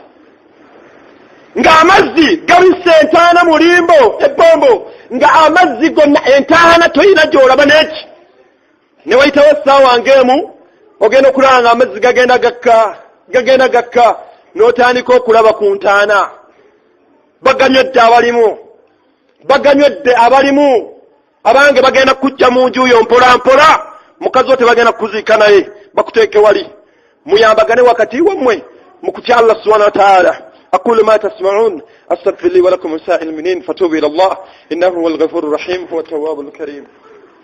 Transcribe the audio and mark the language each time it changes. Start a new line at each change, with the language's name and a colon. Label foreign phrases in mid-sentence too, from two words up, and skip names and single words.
Ganda: ng'amazzi gabisse entaana mu limbo ebbombo nga amazzi gonna entaana toyina gy'olaba n'eki ne wayitawo essaawa ng'emu ogenda okulaba nga amazzi gagenda gakka n'otandika okulaba ku ntaana baganywedde abalimu abange bagenda kujja mu nju yo mpola mpola mukazi wo tebagenda kuziika naye bakuteeke wali muyambagane wakati wammwe mu kutya Allah
Arabic: سبحانه وتعالى أقول ما تسمعون أستغفر لي ولكم وسائر المؤمنين فتوبوا إلى الله إنه هو الغفور الرحيم هو التواب الكريم.